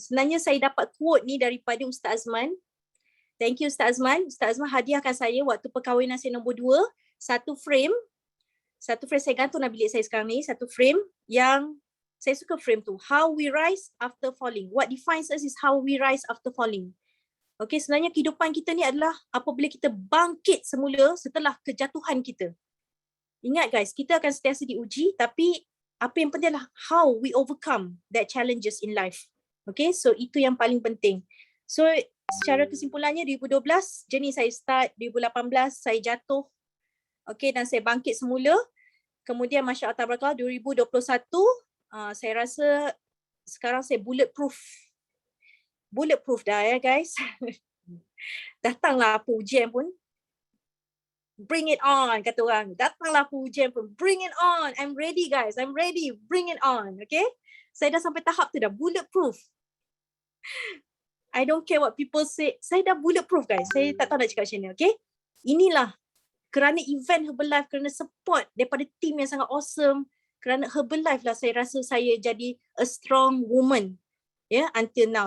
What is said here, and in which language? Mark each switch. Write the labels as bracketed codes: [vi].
[ms] Sebenarnya saya dapat quote ni daripada Ustaz Azman. [en] Thank you [ms] Ustaz Azman. Ustaz Azman hadiahkan saya waktu perkahwinan saya nombor 2, satu frame saya gantung dalam bilik saya sekarang ni, satu frame yang Saya suka frame tu. [en] How we rise after falling. What defines us is how we rise after falling. [ms] Okay, sebenarnya kehidupan kita ni adalah apabila kita bangkit semula setelah kejatuhan kita. Ingat guys, kita akan sentiasa diuji, tapi apa yang penting adalah [en] how we overcome that challenges in life. [ms] Okay, so itu yang paling penting. So secara kesimpulannya 2012, journey saya start, 2018 saya jatuh. Okay, dan saya bangkit semula. Kemudian Masya Allah Tabarakallah 2021, saya rasa sekarang saya bulletproof. Bulletproof dah ya guys. Datanglah apa ujian pun. [en] Bring it on, [ms] kata orang. Datanglah apa ujian pun. [en] Bring it on. I'm ready guys. I'm ready. Bring it on. Okay. [ms] Saya dah sampai tahap tu dah. [en] Bulletproof. I don't care what people say. [ms] Saya dah bulletproof guys. Saya tak tahu nak cakap macam ni. Okay. Inilah. Kerana event Herbalife, kerana support daripada team yang sangat awesome, kerana Herbalife lah saya rasa saya jadi [en] a strong woman. Yeah, until now.